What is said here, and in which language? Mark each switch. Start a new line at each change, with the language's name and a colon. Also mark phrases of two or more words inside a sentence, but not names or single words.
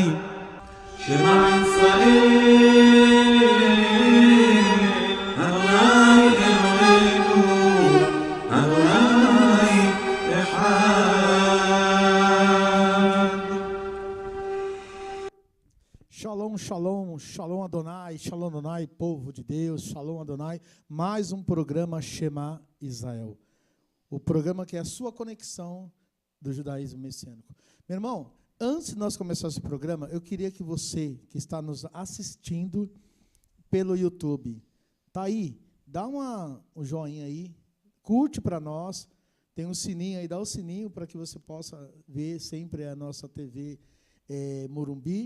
Hebrew: שמע ישראל אדני אלהינו אדני אחד. שלום, שלום, שלום אדני, שלום אדני,
Portuguese: povo de Deus,
Hebrew: שלום אדני,
Portuguese: mais um programa Shema Israel, o programa que é a sua conexão do judaísmo messiânico. Meu irmão, antes de nós começarmos esse programa, eu queria que você, que está nos assistindo pelo YouTube, tá aí, dá um joinha aí, curte para nós, tem um sininho aí, dá o sininho para que você possa ver sempre a nossa TV Morumbi.